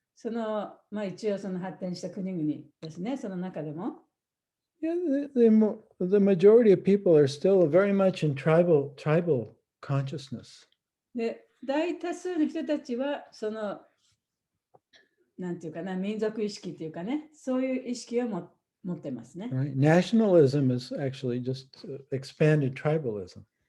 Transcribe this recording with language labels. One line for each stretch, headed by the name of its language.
Japanese: 一応発展した国々ですね、その中でも。
English: Yeah, the majority of people are still very much in tribal consciousness.
Japanese: で、大多数の人たちはなんていうかな、民族意識っていうかね、そういう意識を持ってますね。
English: Right? Nationalism is actually just expanded tribalism.